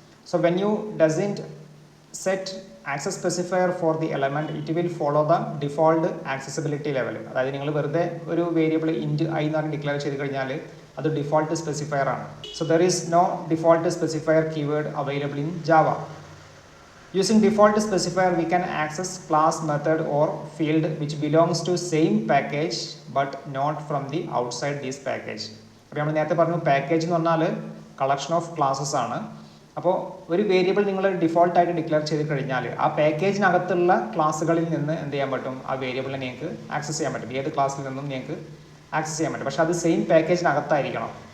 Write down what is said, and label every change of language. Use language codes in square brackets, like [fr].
[en] So when you doesn't set access specifier for the element it will follow the default accessibility level. [ml] അതായത് നിങ്ങൾ വെറുതെ ഒരു variable ഇൻറ്റ് I എന്ന് പറഞ്ഞ് declare ചെയ്ത് കഴിഞ്ഞാൽ അത് ഡിഫോൾട്ട് സ്പെസിഫയർ ആണ്. [en] So there is no default specifier keyword available in Java. Using default specifier we can access class, method or field which belongs to same package but not from the outside this package. [ml] അപ്പോൾ നമ്മൾ നേരത്തെ പറഞ്ഞു package എന്ന് പറഞ്ഞാൽ collection of classes ആണ്. അപ്പോൾ ഒരു variable നിങ്ങൾ ഡിഫോൾട്ടായിട്ട് ഡിക്ലെയർ ചെയ്ത് കഴിഞ്ഞാൽ ആ പാക്കേജിനകത്തുള്ള ക്ലാസ്സുകളിൽ നിന്ന് എന്ത് ചെയ്യാൻ പറ്റും, ആ വേരിയബിളിനെ നിങ്ങൾക്ക് ആക്സസ് ചെയ്യാൻ പറ്റും. ഏത് ക്ലാസ്സിൽ നിന്നും നിങ്ങൾക്ക് ആക്സസ് ചെയ്യാൻ പറ്റും. പക്ഷേ അത് സെയിം പാക്കേജിനകത്തായിരിക്കണം.